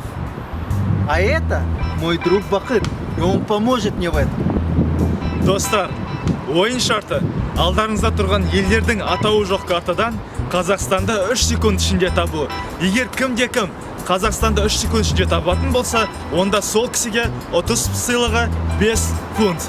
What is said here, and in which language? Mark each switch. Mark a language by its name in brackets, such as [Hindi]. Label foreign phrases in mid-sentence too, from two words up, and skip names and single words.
[Russian] А это мой друг Бахыт, и он поможет мне в этом. [Kazakh] Достар, ойын шарты. Алдарыңызда тұрған елдердің атауы жоқ картадан Қазақстанды 3 секунд ішінде табу. Егер кім Қазақстанды 3 секунд ішінде табатын болса, онда сол кісіге 30 сыйлығы 5 фунт.